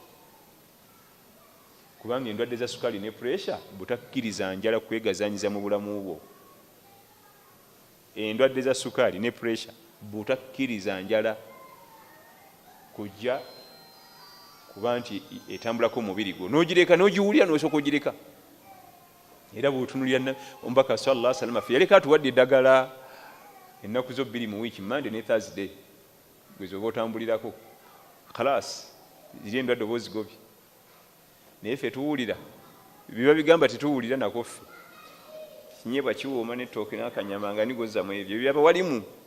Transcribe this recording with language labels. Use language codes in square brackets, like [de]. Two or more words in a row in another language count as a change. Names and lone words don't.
[lg] Kubanga endwadde za sukaali ne pressure butakkiriza njala kwegazanyiza mu bulamu bwo. Endwadde za sukaali ne pressure butakkiriza njala kujja kuba nti etambulako omubiri gwo. N'ogireka n'ogiwulira n'osooka ogireka. Era bw'otunulira omubaka [ar] صلى الله عليه وسلم [lg] yaleka atuwadde eddagala ennaku zo 2 mu wiiki, Monday ne Thursday. Gwezo oba otambulirako khalas ziri endwadde oba ozigobye. Naye ffe tuwulira biba bigamba tetuwulira nako ffe. Kinyebwa kiwooma n'ettooke n'akanyama nga nigozzamu ebyo byaba walimu.